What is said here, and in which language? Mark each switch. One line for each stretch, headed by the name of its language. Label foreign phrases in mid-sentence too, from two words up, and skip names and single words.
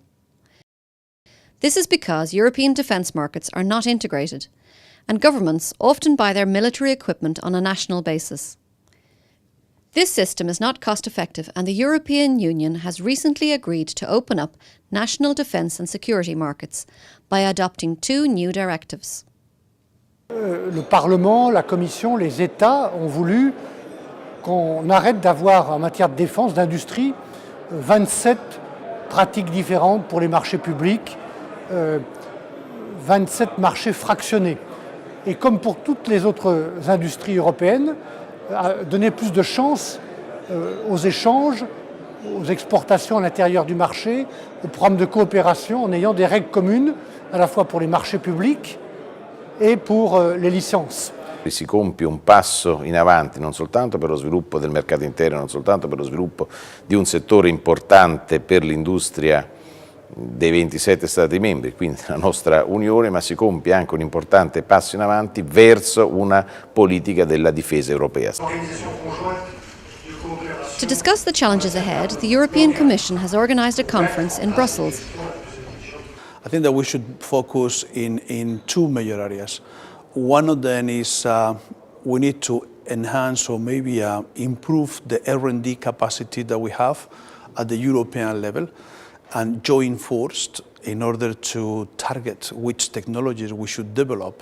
English: This is because European defence markets are not integrated, and governments often buy their military equipment on a national basis. This system is not cost-effective, and the European Union has recently agreed to open up national defence and security markets by adopting 2 new directives.
French: Le Parlement, la Commission, les États ont voulu qu'on arrête d'avoir en matière de défense, d'industrie, 27 pratiques différentes pour les marchés publics, 27 marchés fractionnés. Et comme pour toutes les autres industries européennes, donner plus de chance aux échanges, aux exportations à l'intérieur du marché, aux programmes de coopération en ayant des règles communes à la fois pour les marchés publics e pour les licences.
Italian: Si compie un passo in avanti non soltanto per lo sviluppo del mercato interno, non soltanto per lo sviluppo di un settore importante per l'industria dei 27 Stati membri, quindi la nostra Unione, ma si compie anche un importante passo in avanti verso una politica della difesa europea.
English: To discuss the challenges ahead, the European Commission has organised a conference in Brussels. I think that we should focus in 2 major areas. One of them is we need to enhance or maybe improve the R&D capacity that we have at the European level and join forced in order to target which technologies we should develop.